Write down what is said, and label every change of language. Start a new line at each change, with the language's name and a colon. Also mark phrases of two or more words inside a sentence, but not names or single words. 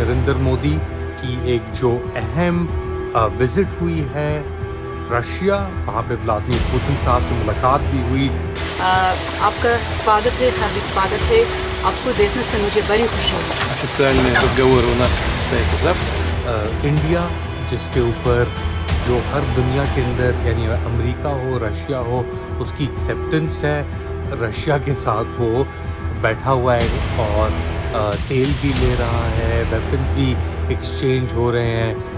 Hindi: नरेंद्र मोदी की एक जो अहम विज़िट हुई है रशिया, वहाँ पे व्लादिमीर पुतिन साहब से मुलाकात भी हुई। आपका स्वागत है, हार्दिक स्वागत है। आपको देखने से मुझे बड़ी खुशी हुई।
Russian: Официальные разговоры у нас состоятся завтра.
Hindi: इंडिया जिसके ऊपर जो हर दुनिया के अंदर यानी अमेरिका हो रशिया हो उसकी एक्सेप्टेंस है, रशिया के साथ वो बैठा हुआ है और तेल भी ले रहा है, वेपन्स भी एक्सचेंज हो रहे हैं।